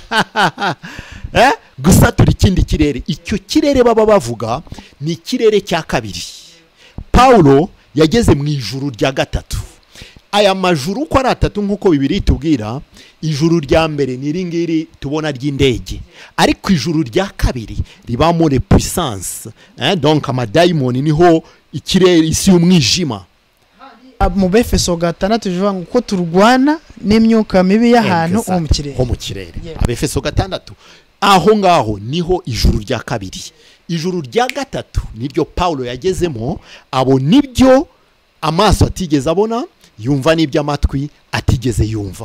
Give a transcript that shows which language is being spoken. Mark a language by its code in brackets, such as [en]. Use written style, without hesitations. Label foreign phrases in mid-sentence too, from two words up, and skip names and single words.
[rw] Gusatura ikindi kirere. Icyo kirere baba bavuga ni kirere cya kabiri. Paulo yageze mu ijuru rya gatatu. Aya majuru uko ari atatu nk'uko Bibiliya itubwira, ijuru rya mbere ni ringiri tubona ry'indege, ariko ijuru rya kabiri ribamo [fr] le puissance, [rw] donc amadayimoni niho ikirere isi y'umwijima. Mu Befeso 6 tuvuga ngo ko turwana n'imyuka mibi y'ahantu ho mu kirere. Abefeso 6 aho ngaho niho ijuru rya kabiri. Ijuru rya gatatu niryo Paulo yagezemo, abo nibyo amaso atigeze abona, yumva n'ibyo amatwi atigeze yumva.